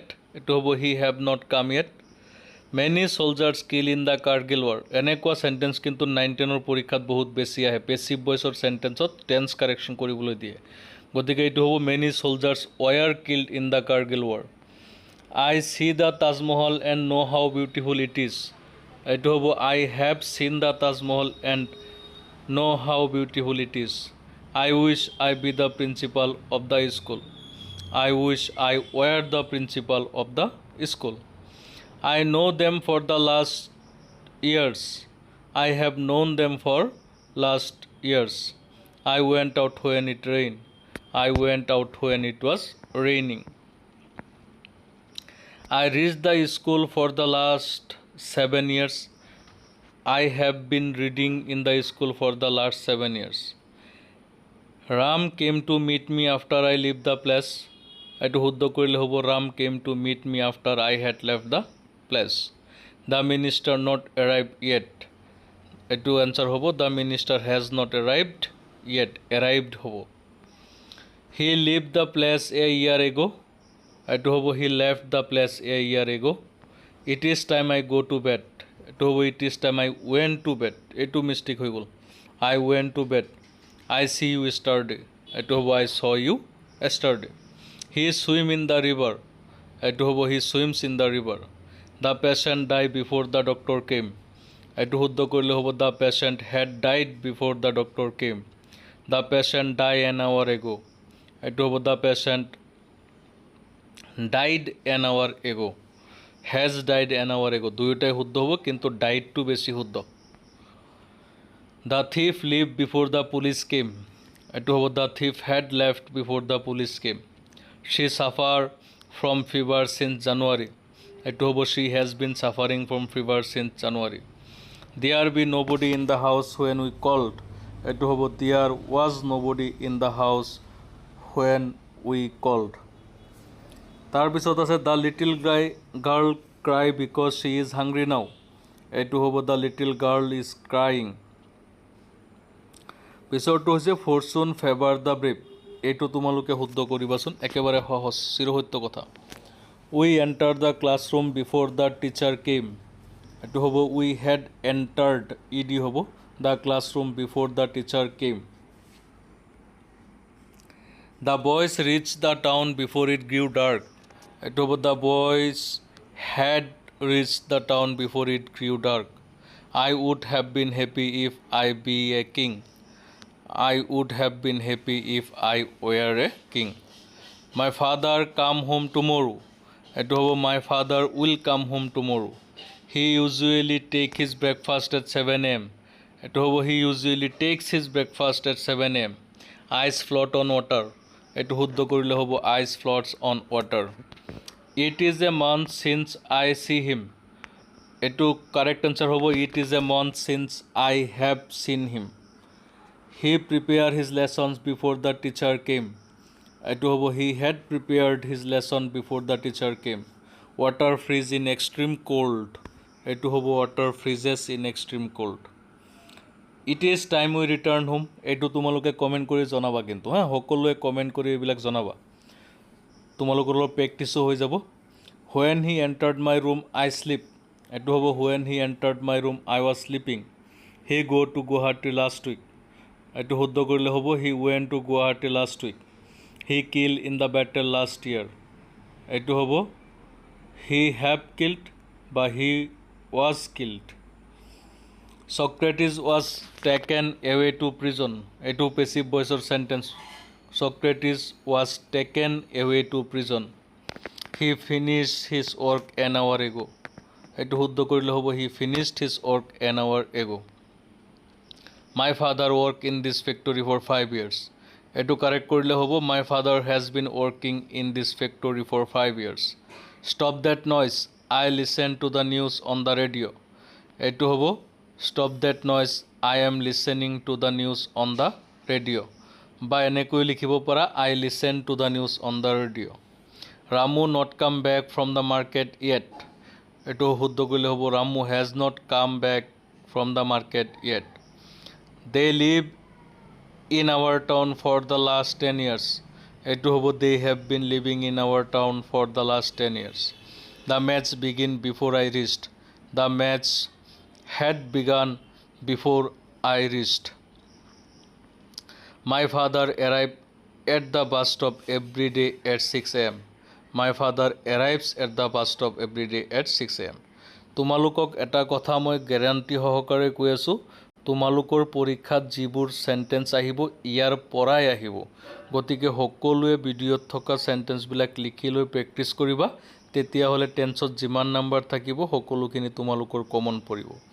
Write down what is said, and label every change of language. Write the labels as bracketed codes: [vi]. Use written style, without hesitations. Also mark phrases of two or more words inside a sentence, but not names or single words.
[as] এইটো হ'ব [en] He have not come yet. Many soldiers kill in the Kargil war. [as] এনেকুৱা চেণ্টেঞ্চ কিন্তু 9-10 পৰীক্ষাত বহুত বেছি আহে। পেচিভ ভইচৰ চেণ্টেঞ্চত [en] tense correction [as] কৰিবলৈ দিয়ে, গতিকে এইটো হ'ব [en] many soldiers were killed in the Kargil war. I see the Taj Mahal and know how beautiful it is. [as] এইটো হ'ব [en] I have seen the Taj Mahal and know how beautiful it is. I wish I be the principal of the school. I wish I were the principal of the school. I know them for the last years. I have known them for last years. I went out when it rained. I went out when it was raining. I reached the school for the last 7 years. I have been reading in the school for the last 7 years. Ram came to meet me after I left the place. [as] এইটো শুদ্ধ কৰিলে হ'ব [en] Ram came to meet me after I had left the place. The minister not arrive yet. [as] এইটো এনচাৰ হ'ব [en] The minister has not arrived yet, এৰাইভড হ'ব। He live the place a year ago. [as] এইটো হ'ব [en] He left the place a year ago. It is time I go to bed. [as] এইটো হ'ব [en] It is time I went to bed. [as] এইটো মিষ্টেক হৈ গ'ল, [en] I went to bed. I see you yesterday. [as] এইটো হ'ব [en] I saw you yesterday. He swim in the river. [as] এইটো হ'ব [en] he swims in the river. The patient died before the doctor came. [as] এইটো শুদ্ধ কৰিলে হ'ব [en] the patient had died before the doctor came. The patient died an hour ago. [as] এইটো হ'ব [en] the patient died an hour ago. Has died an hour ago. [as] দুয়োটাই শুদ্ধ হ'ব কিন্তু diedটো বেছি শুদ্ধ. [en] The thief left before the police came. [as] এইটো হ'ব [en] the thief had left before the police came. She suffered from fever since January. [as] এইটো হ'ব [en] she has been suffering from fever since January. There be nobody in the house when we called. [as] এইটো হ'ব [en] there was nobody in the house when we called. [as] তাৰপিছত আছে [en] the little girl cry because she is hungry now. [as] এইটো হ'ব [en] the little girl is crying. [as] পিছৰটো হৈছে [en] fortune favor the brave. [as] এইটো তোমালোকে শুদ্ধ কৰিবাচোন, একেবাৰে সহজ চিৰসত্য কথা. [en] We entered the classroom before the teacher came. [as] এইটো হ'ব [en] we had entered ed হ'ব the classroom before the teacher came. The boys reached the town before it grew dark. [as] এইটো হ'ব [en] the boys had reached the town before it grew dark. I would have been happy if I be a king. I would have been happy if I were a king. My father come home tomorrow. [as] এইটো হ'ব [en] my father will come home tomorrow. He usually take his breakfast at 7 a.m. [as] এইটো হ'ব [en] he usually takes his breakfast at 7 a.m. Ice float on water. [as] এইটো শুদ্ধ কৰিলে হ'ব [en] ice floats on water. It is a month since I see him. এইটো correct answer হ'ব it is a month since I have seen him. He prepared his lessons before the teacher came. [as] এইটো হ'ব [en] he had prepared his lesson before the teacher came. Water freeze in extreme cold. [as] এইটো হ'ব [en] water freezes in extreme cold. It is time we return home. [as] এইটো তোমালোকে কমেণ্ট কৰি জনাবা কিন্তু সকলোৱে কমেণ্ট কৰি এইবিলাক জনাবা, তোমালোকৰ অলপ প্ৰেক্টিছো হৈ যাব. [en] When he entered my room I sleep. [as] এইটো হ'ব [en] when he entered my room I was sleeping. He go to Guwahati last week. [as] এইটো শুদ্ধ কৰিলে হ'ব [en] he went to Guwahati last week. He killed in the battle last year. [as] এইটো হ'ব [en] he have killed বা he was killed. Socrates was taken away to prison. এইটো passive voice sentence. Socrates was taken away to prison. He finished his work an hour ago. [as] এইটো শুদ্ধ কৰিলে হ'ব [en] he finished his work an hour ago. My father worked in this factory for 5 years. [as] এইটো কাৰেক্ট কৰিলে হ'ব [en] my father has been working in this factory for 5 years. Stop that noise. I listen to the news on the radio. [as] এইটো হ'ব [en] stop that noise. I am listening to the news on the radio. [as] বা এনেকৈ লিখিব পাৰা [en] I listen to the news on the radio. Ramu not come back from the market yet. [as] এইটো শুদ্ধ কৰিলে হ'ব [en] Ramu has not come back from the market yet. They live in our town for the last 10 years. [as] এইটো হ'ব [en] they have been living in our town for the last 10 years. The match began before I reached. The match had begun before I reached. My father arrived at the bus stop every day at 6 a.m. My father arrives at the bus stop every day at 6 a.m. [as] তোমালোকক এটা কথা মই গ্যাৰান্টি সহকাৰে কৈ আছোঁ, তোমালোকৰ পৰীক্ষাত যিবোৰ সেন্টেন্স আহিব ইয়াৰ পৰাই আহিব, গতিকে সকলোৱে ভিডিঅ'ত থকা সেন্টেন্সবিলাক লিখি লৈ প্ৰেক্টিছ কৰিবা, তেতিয়াহ'লে টেন্সত যিমান নাম্বাৰ থাকিব সকলোখিনি তোমালোকৰ কমন পৰিব.